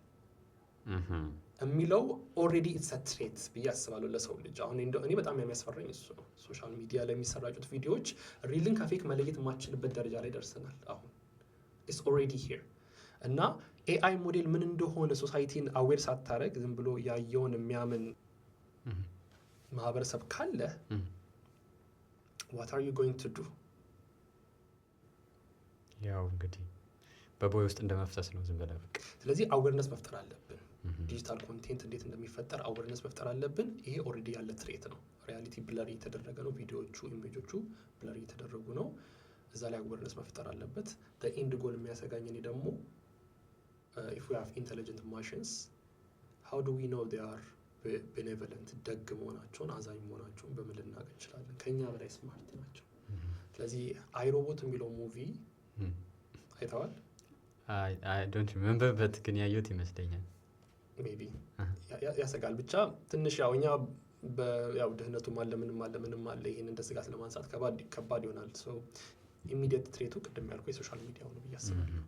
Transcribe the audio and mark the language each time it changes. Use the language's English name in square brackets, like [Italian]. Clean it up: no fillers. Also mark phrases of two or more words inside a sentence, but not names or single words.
[Amharic] የሚለው [English] already it's a threat [Amharic] ብዬ አስባለሁ ለሰው ልጅ። አሁን እኔ በጣም የሚያስፈራኝ እሱ ነው። [English] social media [Amharic] ላይ የሚሰራጩት ቪዲዮዎች ሪልን ከፌክ መለየት የማችልበት ደረጃ ላይ ደርሰናል። አሁን [English] it's already here [Amharic] እና [English] AI model [Amharic] ምን እንደሆነ ሶሳይቲን አዌር ሳታረግ ዝም ብሎ ያየውን የሚያምን ማህበረሰብ ካለ [English] what are you going to do? [Amharic] ያው እንግዲህ በቦይ ውስጥ እንደመፍሰስ ነው ዝም ብለህ በቃ። ስለዚህ አዌርነስ መፍጠር አለብን። [English] digital content [Amharic] እንዴት እንደሚፈጠር አዌርነስ መፍጠር አለብን። ይሄ ኦልሬዲ ያለ ትሬት ነው። [English] reality blur [Amharic] እየተደረገ ነው። ቪዲዮዎቹ ኢሜጆቹ ብለር እየተደረጉ ነው። እዛ ላይ አዌርነስ መፍጠር አለበት። [English] end goal [Amharic] የሚያሰጋኝ እኔ ደግሞ [English] if we have intelligent machines how do we know they are [Amharic] ቤኔቨለንት ደግ መሆናቸውን አዛኝ መሆናቸውን በምን ልናውቅ እንችላለን? ከኛ በላይ ስማርት ናቸው። ስለዚህ አይሮቦት የሚለው ሙቪ አይተዋል? [English] I don't remember but [Amharic] ግን ያየሁት ይመስለኛል። ሜቢ ያሰጋል። ብቻ ትንሽ ያው እኛ ያው ድህነቱም አለ ምንም አለ። ይሄን እንደ ስጋት ለማንሳት ከባድ ይሆናል። [English] so immediate [Amharic] ትሬቱ ቅድም ያልኩ የሶሻል ሚዲያው ነው ብዬ አስባለሁ።